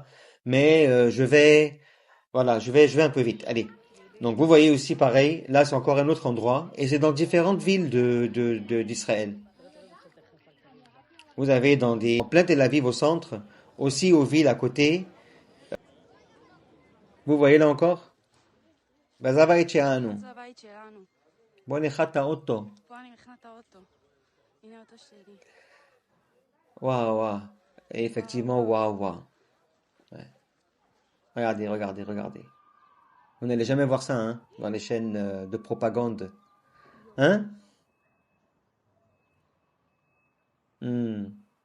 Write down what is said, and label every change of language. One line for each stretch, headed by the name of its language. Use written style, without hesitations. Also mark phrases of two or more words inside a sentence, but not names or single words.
French: Mais voilà, je vais un peu vite. Allez. Donc vous voyez aussi pareil, là c'est encore un autre endroit, et c'est dans différentes villes d'Israël. Vous avez en plein Tel Aviv au centre, aussi aux villes à côté. Vous voyez là encore?
Hebrew: בזווית שלנו. זה הבית שלנו. בוא נחת האוטו. פה אני מכינה את האוטו. הנה האוטו שלי.
French: Waouh, waouh. Et effectivement, waouh, waouh. Ouais. Regardez, regardez, regardez. Vous n'allez jamais voir ça, hein, dans les chaînes de propagande. Hein? Hmm.